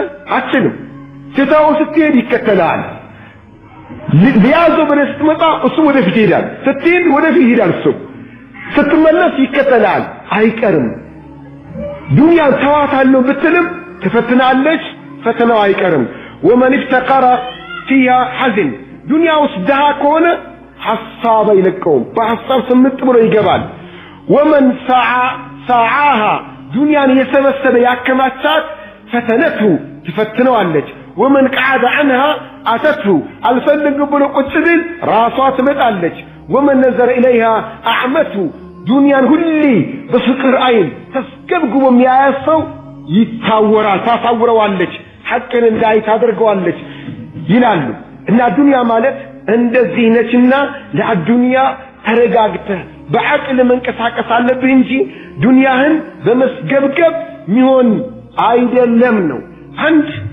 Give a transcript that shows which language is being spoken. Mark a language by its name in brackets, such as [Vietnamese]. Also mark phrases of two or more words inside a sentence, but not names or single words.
[Amharic] አትችልም። ትተው ስትሄድ ይከተላል። ሊያዘው ብለህ ስትመጣ እሱ ወደፊት ይሄዳል። ስትሄድ ወደፊት ይሄዳል። እሱ ስትመለስ ይከተላል። አይቀርም። ዱንያን ተዋታለሁ ብትልም ትፈትናለች፣ ፈተናው አይቀርም። [Arabic] ومن افتقر فيها حزن። [Amharic] ዱንያ ውስጥ ድሃ ከሆነ ሐሳብ አይለቀውም፣ በሐሳብ ስምጥ ብሎ ይገባል። [Arabic] ومن سعاها [Amharic] ዱንያን የሰበሰበ ያከማቻት ፈተነቱ ትፈትነዋለች። [Arabic] ومن قعد عنها أتته [Amharic] አልፈልግ ብሎ ቁጭ ቢል ራሷ ትመጣለች። [Arabic] ومن نظر إليها أعمته [Amharic] ዱንያን ሁሌ በፍቅር አይን ተስገብግቦ የሚያያሰው ይታወራል፣ ታሳውረዋለች፣ ሐቅን እንዳይ ታደርገዋለች ይላሉ። እና ዱንያ ማለት እንደዚህ ነችና ለዱንያ ተረጋግተህ በዐቅል መንቀሳቀስ አለብህ እንጂ ዱንያህን በመስገብገብ ሚሆን አይደለም ነው። አንድ